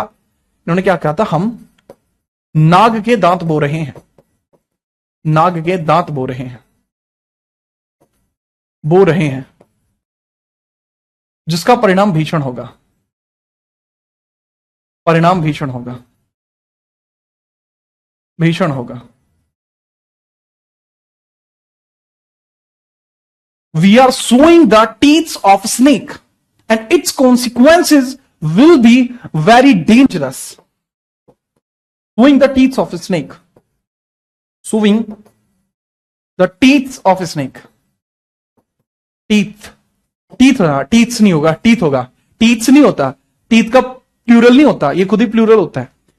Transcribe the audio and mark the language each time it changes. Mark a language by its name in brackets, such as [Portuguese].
[Hindi] इन्होंने क्या कहा था? हम नाग के दांत बो रहे हैं, नाग के दांत बो रहे हैं, बो रहे हैं जिसका परिणाम भीषण होगा, परिणाम भीषण होगा, भीषण होगा। [English] We are sowing the teeth of snake and its consequences will be very dangerous. Suing the teeth of a snake. Suing the teeth of a snake. [Hindi] Teeth, teeth होगा, टीथ्स नहीं होगा, टीथ होगा, टीथ्स नहीं होता, teeth का plural नहीं होता, ये खुद ही प्लूरल होता है.